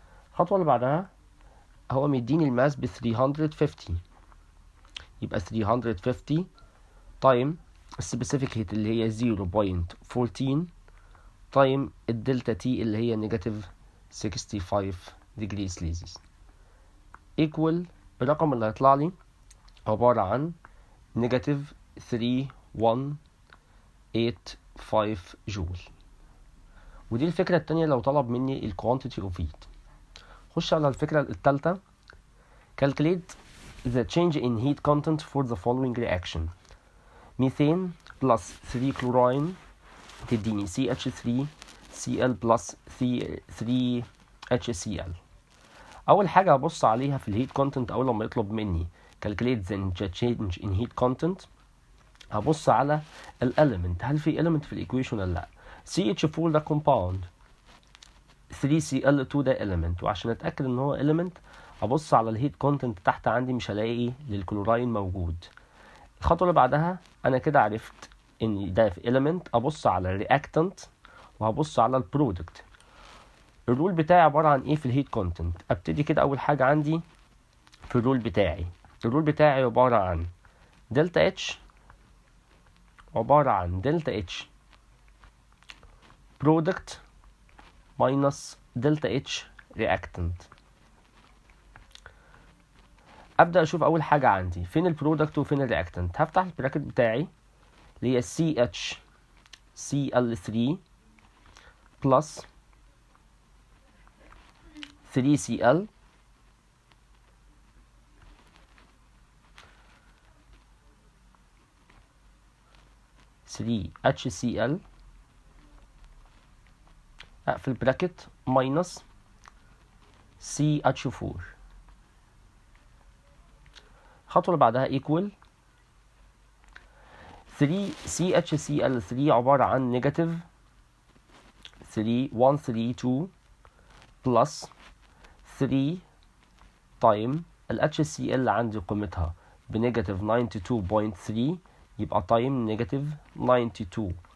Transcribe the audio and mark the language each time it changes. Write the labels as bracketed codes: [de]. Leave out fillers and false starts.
[ar] الخطوة اللي بعدها هو مديني الماس ب 350، يبقى 350 تايم السبيسيفيك هيت اللي هي 0.14 تايم الدلتا تي اللي هي نيجاتيف 65 degree Celsius equal الرقم اللي هيطلع لي عبارة عن نيجاتيف 3185 جول. ودي الفكرة التانية لو طلب مني ال quantity of heat. خش على الفكرة التالتة. [en] calculate the change in heat content for the following reaction. methane plus 3 chlorine تديني CH3 Cl plus 3 HCl. [ar] اول حاجه هبص عليها في الهيت كونتنت اول لما يطلب مني [en] calculate the change in heat content، [ar] هبص على الاليمنت، هل في element في الايكويشن ولا لا. CH4 ده compound، 3Cl2 ده element، وعشان اتاكد ان هو element ابص على الهيت كونتنت تحت عندي مش هلاقي للكلوراين موجود. الخطوه اللي بعدها انا كده عرفت ان ده في element، ابص على الرياكتنت وهبص على البرودكت. الرول بتاعي عبارة عن ايه في الهيت كونتنت؟ ابتدي كده اول حاجة عندي في الرول بتاعي. الرول بتاعي عبارة عن دلتا اتش، عبارة عن دلتا اتش برودكت ماينس دلتا اتش رياكتنت. ابدا اشوف اول حاجة عندي فين البرودكت وفين الرياكتنت. هفتح البراكت بتاعي اللي هي CH Cl3 plus 3Cl HCl اقفل براكت minus CH4. الخطوة اللي بعدها equal 3 CHCl3 عبارة عن نيجاتيف 132 plus 3 تايم ال HCl اللي عندي قيمتها بنيجاتيف 92.3 يبقى تايم نيجاتيف 92.3.